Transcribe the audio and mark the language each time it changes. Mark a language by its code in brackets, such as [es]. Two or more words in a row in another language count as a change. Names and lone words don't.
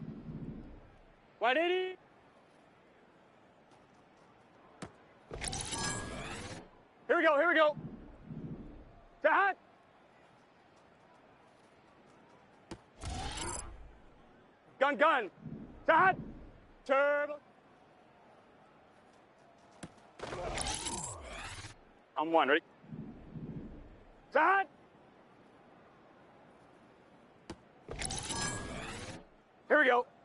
[en] 180. Here we go, here we go. Sahad. Gun, gun. Sahad. Turbo. On one, ready? Set! Here we go.